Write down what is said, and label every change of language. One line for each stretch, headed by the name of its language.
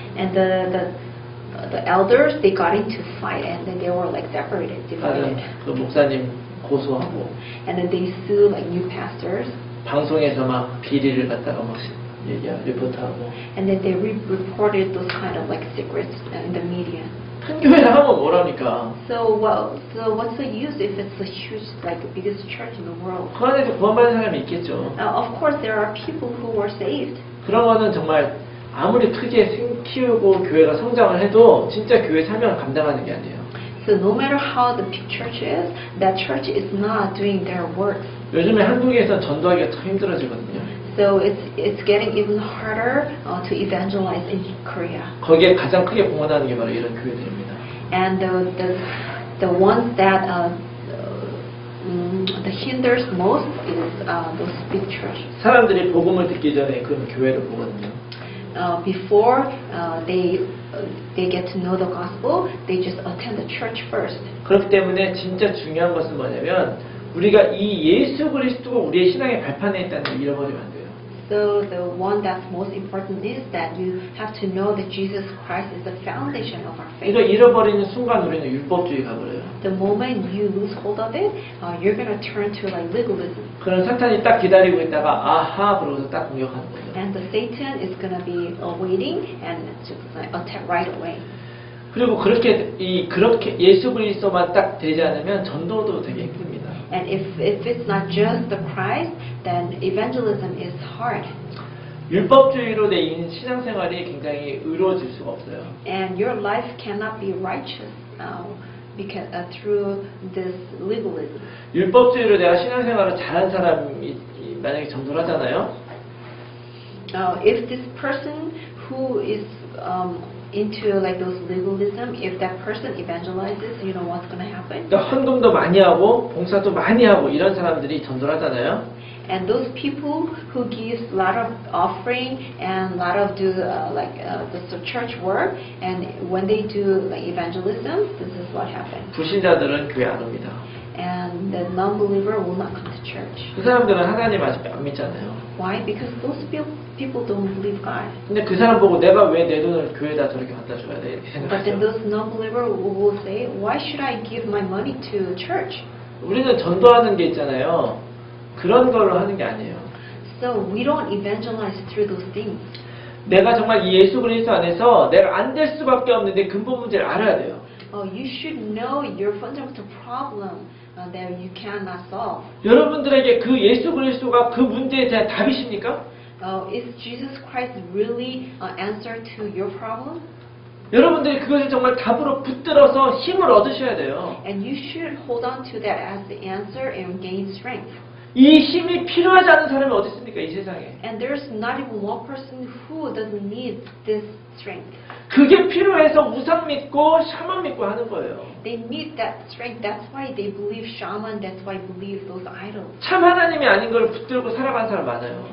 English: And the elders, they got into fight, and then they were separated, divided.
Korean: 그 목사님 고소하고
English: And then they sue new pastors.
Korean: 방송에서 막 비리를 갖다가 막 리포트하고.
English: And then they reported those kind of secrets in the media.
Korean: 큰 교회를 하면 뭐랍니까?
English: So what's the use if it's a huge, the biggest church in the world?
Korean: 그 안에서 구원받는 사람이 있겠죠.
English: Of course, there are people who were saved.
Korean: 그런 거는 정말 아무리 크게 키우고 교회가 성장을 해도 진짜 교회 사명을 감당하는 게 아니에요.
English: So no matter how the big church is, that church is not doing their work.
Korean: 요즘에 한국에서 전도하기가 더 힘들어지거든요.
English: So it's getting even harder to evangelize in Korea.
Korean: 거기에 가장 크게 공헌하는 게 바로 이런 교회들입니다.
English: And the ones that that hinders most is those big churches.
Korean: 사람들이 복음을 듣기 전에 그런 교회를 보거든요.
English: Before they get to know the gospel, they just attend the church first.
Korean: 그렇기 때문에 진짜 중요한 것은 뭐냐면 우리가 이 예수 그리스도가 우리의 신앙의 발판에 있다는 걸 잃어버리면 안 돼요.
English: So the one that's most important is that you have to know that Jesus Christ is the foundation of our faith.
Korean: 이거 잃어버리는 순간 우리는 율법주의 가버려요.
English: The moment you lose hold of it, you're going to turn to legalism.
Korean: 그런 사탄이 딱 기다리고 있다가 아하 그러고서 딱 공격하는 거죠.
English: And the Satan is going to be waiting and just attack right away.
Korean: 그리고 그렇게 예수 그리스도만 딱 되지 않으면 전도도 되게 힘듭니다.
English: And if it's not just the Christ, then evangelism is hard.
Korean: 율법주의로 된 신앙생활이 굉장히 의로워질 수가 없어요.
English: And your life cannot be righteous because through this legalism.
Korean: 율법주의로 내가 신앙생활을 잘한 사람이 만약에 전도를 하잖아요.
English: If this person who is into like those legalism, if that person evangelizes, you know what's going to happen?
Korean: 그러니까 헌금도 많이 하고 봉사도 많이 하고 이런 사람들이 전도를 하잖아요.
English: And those people who give a lot of offering and a lot of do the church work, and when they do like evangelism, this is what happens.
Korean: 불신자들은 교회 안 옵니다.
English: And the non-believer will not come to church.
Korean: 그 사람들은 하나님 아직 안 믿잖아요.
English: Why? Because those people don't believe God.
Korean: 근데 그 사람 보고 내가 왜 내 돈을 교회에다 저렇게 갖다 줘야 돼? 이렇게
English: But then
Korean: 생각하죠.
English: those non-believer will say, why should I give my money to church?
Korean: 우리는 전도하는 게 있잖아요. 그런 걸로 하는 게 아니에요.
English: So we don't evangelize through those things.
Korean: 내가 정말 이 예수 그리스도 안에서 내가 안 될 수밖에 없는데 근본 문제를 알아야 돼요.
English: You should know your fundamental problem that you cannot solve.
Korean: 여러분들에게 그 예수 그리스도가 그 문제에 대한 답이십니까?
English: Is Jesus Christ really an answer to your problem?
Korean: 여러분들이 그것을 정말 답으로 붙들어서 힘을 얻으셔야 돼요.
English: And you should hold on to that as the answer and gain strength.
Korean: 이 힘이 필요하지 않은 사람이 어디 있습니까? 이 세상에.
English: And there's not even one person who doesn't need this strength.
Korean: 그게 필요해서 우상 믿고 샤만 믿고 하는 거예요.
English: They need that strength. That's why they believe shaman. That's why they believe those idols.
Korean: 참 하나님이 아닌 걸 붙들고 살아가는 사람 많아요.